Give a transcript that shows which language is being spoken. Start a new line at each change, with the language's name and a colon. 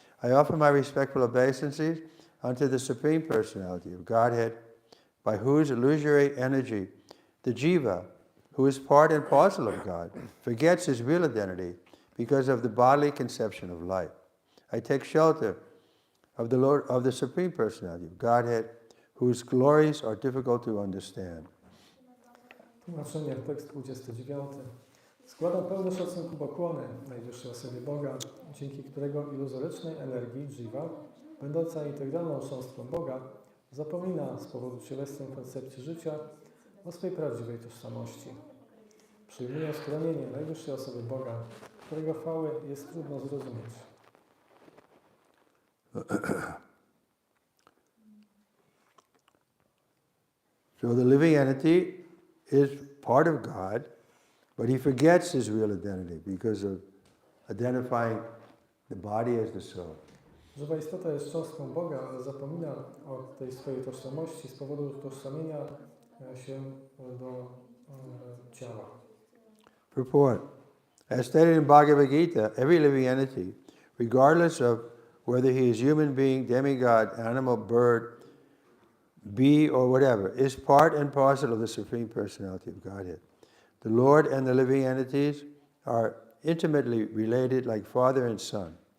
English: I offer my respectful obeisances unto the Supreme Personality of Godhead, by whose illusory energy the jiva, who is part and parcel of God, forgets his real identity because of the bodily conception of life. I take shelter of the Lord, of the Supreme Personality of Godhead, whose glories are difficult to understand.
Polish: Tłumaczenie, tekst 29. Składam pełne szacunku pokłony najwyższej osobie Boga, dzięki którego iluzorycznej energii jiva, będąca integralną cząstką Boga, zapomina z powodu cielesnej koncepcji życia o swej prawdziwej tożsamości. Przyjmuję skronienie najwyższej osoby Boga, którego chwały jest trudno zrozumieć.
English: So the living entity is part of God, but he forgets his real identity because of identifying the body as the soul.
Polish: Żywa istota jest cząstką Boga, ale zapomina o tej swojej tożsamości z powodu utożsamienia się do ciała.
English: Purport. As stated in Bhagavad Gita, every living entity, regardless of whether he is human being, demigod, animal, bird, bee, or whatever, is part and parcel of the Supreme Personality of Godhead. The Lord and the living entities are intimately related like father and son.